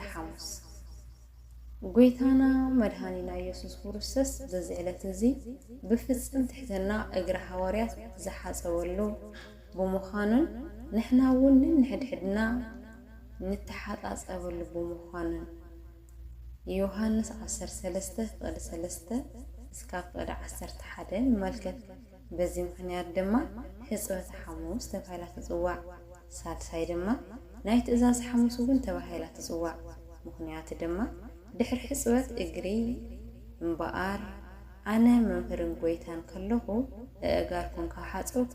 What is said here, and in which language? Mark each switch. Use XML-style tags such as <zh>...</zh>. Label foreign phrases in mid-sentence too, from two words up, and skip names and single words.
<ti>ሐሙስ ጎይታና መድኃኒና ኢየሱስ ክርስቶስ</ti> <am>በዚህ ዕለት</am> <ti>እዚ ብፍጽም ትሕትና እግረ ሐዋርያት ዝሓጸወሉ ብምዃኑን ንሕና እውን ንሕድሕድና ንተሓጻጸበሉ ብምዃኑን ዮሐንስ 13:3 እስካብ 11 መልከት</ti> <am>በዚህ ምክንያት</am> <ti>ድማ ሕጽበተ ሐሙስ ተባሂላ ትጽዋዕ ሳልሳይ ድማ ናይ ትእዛዝ ሐሙስ እውን ተባሂላ ትጽዋዕ ምክንያት ድማ ድሕሪ ሕጽበት እግሪ እምበኣር ኣነ መምህርን ጎይታን ከለኹ እጋርኩም ካሓጸኩ</ti>